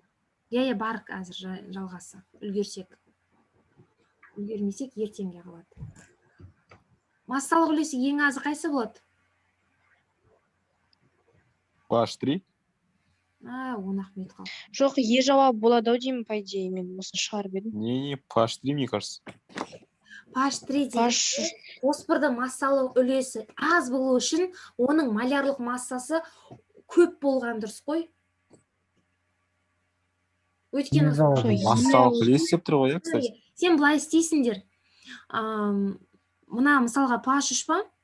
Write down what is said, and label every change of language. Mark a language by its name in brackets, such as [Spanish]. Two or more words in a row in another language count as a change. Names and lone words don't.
[Kazakh] Иә, бар қазір жалғасы. Үлгерсек. Үлгермесек ертеңге қалады. Массалық үлесі ең азы қайсы болады? PH3. 10-ақ минут қалды. Жоқ, жауап болады ау деймін, [Russian] по идее, [Kazakh] мен осыны шығарып едім. [Russian] Не, PH3, мне кажется. [Kazakh] PH3 деген фосфордың массалық үлесі аз болу үшін оның малярлық массасы көп болған дұрыс қой. Өйткені массалық үлес деп тұр ғой, кстати. Сен былай істейсіңдер. Мына мысалға PH3 па?